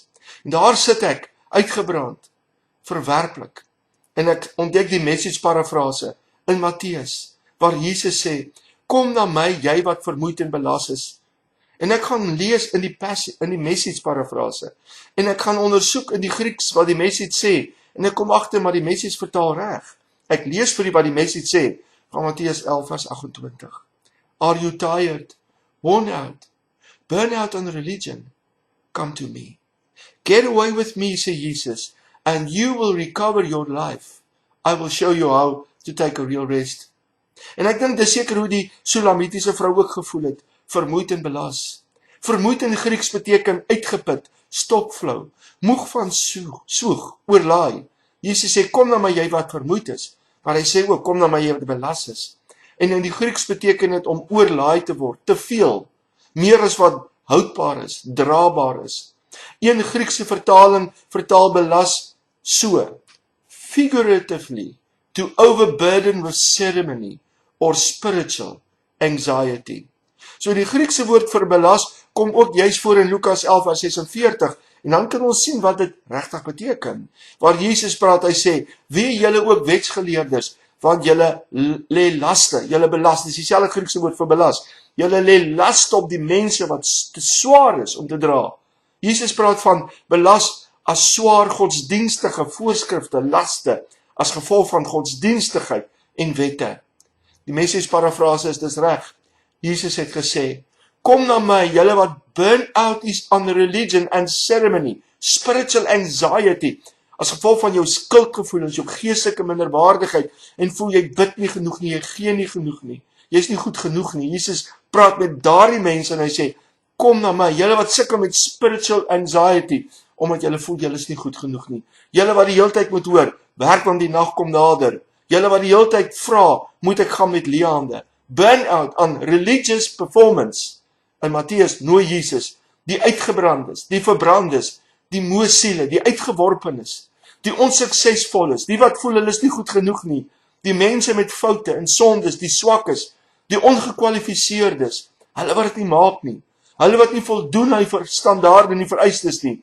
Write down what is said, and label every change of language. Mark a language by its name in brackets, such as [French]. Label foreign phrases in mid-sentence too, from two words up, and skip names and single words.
[Afrikaans] En daar sit ek, uitgebrand, verwerplik, en ek ontdek die Message parafrase in Matteus, waar Jesus sê, kom na my, jy wat vermoeid en belas is. En ek gaan lees in die Message parafrase, en ek gaan ondersoek in die Grieks wat die Message sê, en ek kom agter maar die Message vertaal reg. Ek lees vir wat die Message sê, van Matteus 11 vers 28. [English] Are you tired, worn out, burn out on religion? Come to me. Get away with me, sê Jesus, and you will recover your life. I will show you how to take a real rest. [Afrikaans] En ek dink dis seker hoe die Sulamitiese vrou ook gevoel het, vermoeid en belas. Vermoeid in Grieks beteken uitgeput, stokflou, moeg van soeg, oorlaai. Jesus sê, kom na my jy wat vermoeid is, maar hy sê ook, kom na my jy wat belas is. En in die Grieks beteken dit om oorlaai te word, te veel, meer as wat houdbaar is, draabaar is. Een Griekse vertaling vertaal belas so, [English] figuratively, to overburden with ceremony or spiritual anxiety. [Afrikaans] So die Griekse woord vir belas kom ook juist voor in Lukas 11 vers 46 en dan kan ons sien wat dit regtig beteken. Waar Jesus praat, hy sê, wie julle ook wetsgeleerdes, want julle lê laste, julle belas, dis dieselfde Griekse woord vir belas, julle lê laste op die mense wat te swaar is om te dra. Jesus praat van belas as swaar godsdienstige voorskrifte, laste, as gevolg van godsdienstigheid en wette. Die Messias parafrase is dis reg. Jesus het gesê, kom na my, julle wat [English] burn out is on religion and ceremony, spiritual anxiety, [Afrikaans] as gevolg van jou skuldgevoelens, jou geestelike minderwaardigheid, en voel jy bid nie genoeg nie, jy gee nie genoeg nie, jy is nie goed genoeg nie. Jesus praat met daardie mense en hy sê, kom na my, julle wat sukkel met [English] spiritual anxiety, [Afrikaans] omdat julle voel julle is nie goed genoeg nie. Julle wat die hele tyd moet hoor, werk want die nag kom nader. Julle wat die hele tyd vra, moet ek gaan met leë hande. [English] Burn out on religious performance. [Afrikaans] In Matteus nooi Jesus, die uitgebrandes, die verbrandes, die moe siele, die uitgeworpenes, die onsuksesvolles, die wat voel hulle is nie goed genoeg nie, die mense met foute en sondes, die swakkes, die ongekwalifiseerdes, hulle wat dit nie maak nie, hulle wat nie voldoen aan die standaarde en die vereistes nie.